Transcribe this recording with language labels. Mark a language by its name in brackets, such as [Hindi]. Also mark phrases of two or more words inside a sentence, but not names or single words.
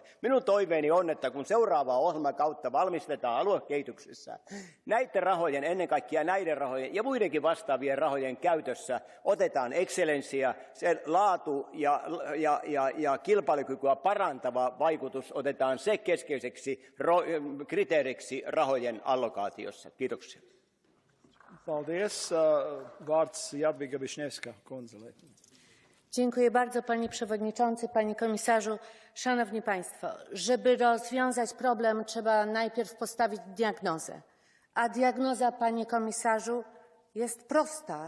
[Finnish] Minun toiveeni on, että kun seuraavaa ohjelmakautta valmistetaan aluekehityksessä, näiden rahojen, ennen kaikkea näiden rahojen ja muidenkin vastaavien rahojen käytössä otetaan excellenssia, se laatu ja kilpailukykyä parantava vaikutus otetaan se keskeiseksi kriteeriksi rahojen allokaatiossa. Kiitoksia. [Polish] Dziękuję bardzo, panie przewodniczący, panie komisarzu, szanowni państwo. Żeby rozwiązać problem, trzeba najpierw postawić diagnozę. A diagnoza, panie komisarzu, jest prosta.